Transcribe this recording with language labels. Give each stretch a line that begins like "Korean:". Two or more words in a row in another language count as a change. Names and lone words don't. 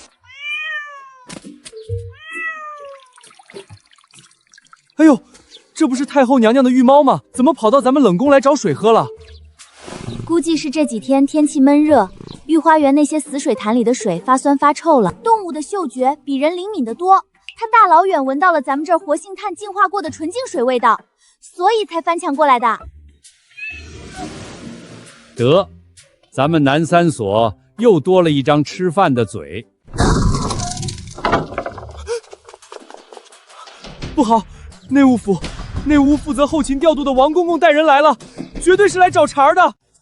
Chinese: 哎呦，這不是太后娘娘的御貓嗎？怎麼跑到咱們冷宮來找水喝了？估計是這幾天天氣悶熱，御花園那些死水潭裡的水發酸發臭了。動物的嗅覺比人靈敏得多，它大老遠聞到了咱們這兒活性炭淨化過的純淨水味道，所以才翻牆過來的。得，咱們南三所又多了一張吃飯的嘴。不好，內務府負責後勤調度的王公公帶人来了，絕對是來找茬的。